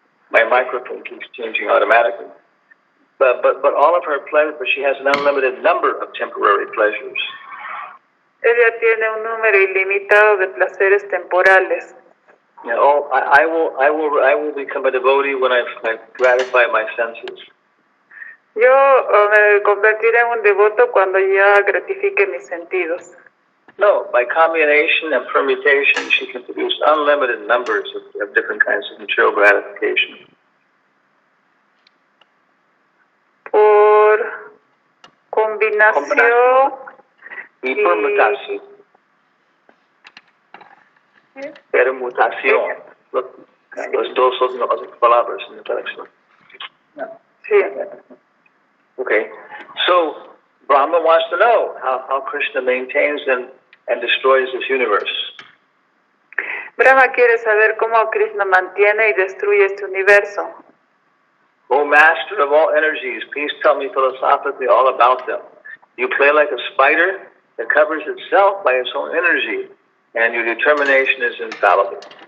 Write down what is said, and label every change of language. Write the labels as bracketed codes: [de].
[en] my microphone keeps changing automatically. But all of her pleasure, but she has an unlimited number of temporary pleasures. [es] Ella tiene un número ilimitado de placeres temporales. [en] Yeah, I will become a devotee when I gratify my senses. [es] Yo me convertiré en un devoto cuando ya gratifique mis sentidos. [en] No, by combination and permutation, she can produce unlimited numbers of different kinds of material gratification. [es] Por combinación y permutación. Permutación. Los dos son las palabras en la traducción. Sí. [en] Okay, so Brahma wants to know how Krishna maintains and destroys this universe. [es] Brahma quiere saber cómo Krishna mantiene y destruye este universo. [en] O master of all energies, please tell me philosophically all about them. You play like a spider that covers itself by its own energy, and your determination is infallible.